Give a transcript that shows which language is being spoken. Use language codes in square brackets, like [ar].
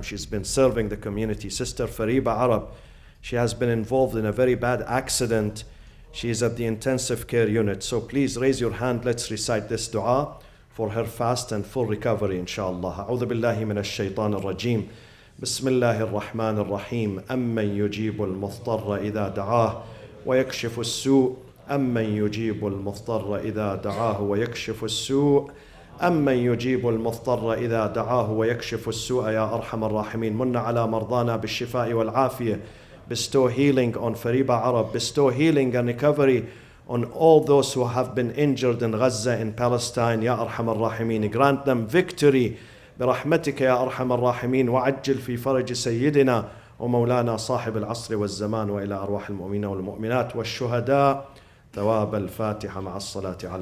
[en] She's been serving the community. Sister Fariba Arab. She has been involved in a very bad accident. She is at the intensive care unit. So please raise your hand. Let's recite this dua for her fast and full recovery, inshallah. [ar] أعوذ بالله من الشيطان الرجيم. بسم الله الرحمن الرحيم. أمن يجيب المضطر إذا دعاه ويكشف السوء، أمن يجيب المضطر إذا دعاه ويكشف السوء، أمن يجيب المضطر إذا دعاه ويكشف السوء يا أرحم الراحمين. من على مرضانا بالشفاء والعافية. [en] Bestow healing on Fariba Arab. Bestow healing and recovery on all those who have been injured in Gaza, in Palestine [ar] يا أرحم الراحمين. [en] Grant them victory [ar] برحمتك يا أرحم الراحمين، وعجل في فرج سيدنا ومولانا صاحب العصر والزمان، وإلى أرواح المؤمنين والمؤمنات والشهداء ثواب الفاتحة مع الصلاة على